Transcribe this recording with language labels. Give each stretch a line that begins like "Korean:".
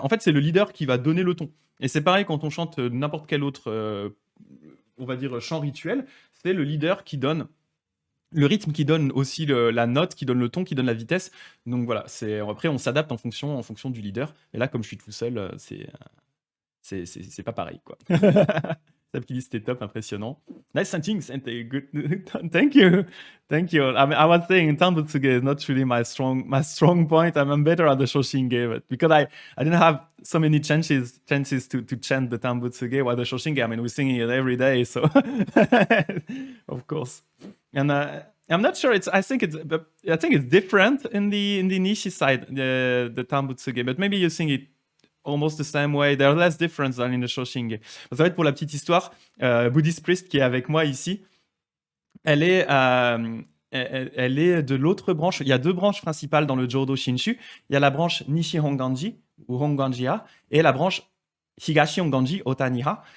French: En fait, c'est le leader qui va donner le ton. Et c'est pareil quand on chante n'importe quel autre, on va dire, chant rituel, c'est le leader qui donne le rythme, qui donne aussi la note, qui donne le ton, qui donne la vitesse. Donc voilà, après on s'adapte en fonction du leader. Et là, comme je suis tout seul, c'est pas pareil, quoi. Seb qui dit c'était top, impressionnant.
English: Nice chanting, Sente, good. Thank you. Thank you. I mean, I was saying Tanbutsuge is not really my strong point. I'm better at the Shoshinge, but because I didn't have so many chances to chant the Tanbutsuge, while the Shoshinge, I mean, we're singing it every day, so of course. And I'm not sure. I think it's different in the Nishi side, the Tanbutsuge, but maybe you sing it almost the same way. There's less difference than in the Shoshinge.
French: Ça va être pour la petite histoire. Buddhist Priest qui est avec moi ici, elle est de l'autre branche. Il y a deux branches principales dans le Jodo Shinshu. Il y a la branche Nishi Honganji ou Honganji-ha et la branche Higashi Honganji Otaniha.